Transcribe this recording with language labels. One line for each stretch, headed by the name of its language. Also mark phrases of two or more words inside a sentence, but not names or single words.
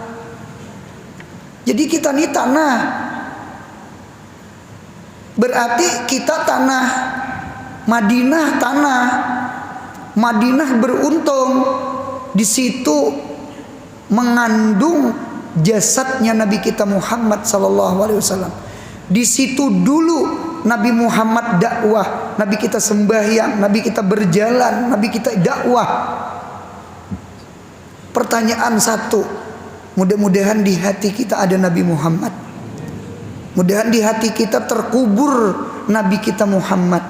Indonesian: Jadi kita ini tanah, berarti kita tanah. Madinah tanah. Madinah beruntung, di situ mengandung jasadnya Nabi kita Muhammad
Arabic: sallallahu alaihi wasallam.
Indonesian: Di situ dulu Nabi Muhammad dakwah, Nabi kita sembahyang, Nabi kita berjalan, Nabi kita dakwah. Pertanyaan satu, mudah-mudahan di hati kita ada Nabi Muhammad. Mudahan di hati kita terkubur Nabi kita Muhammad.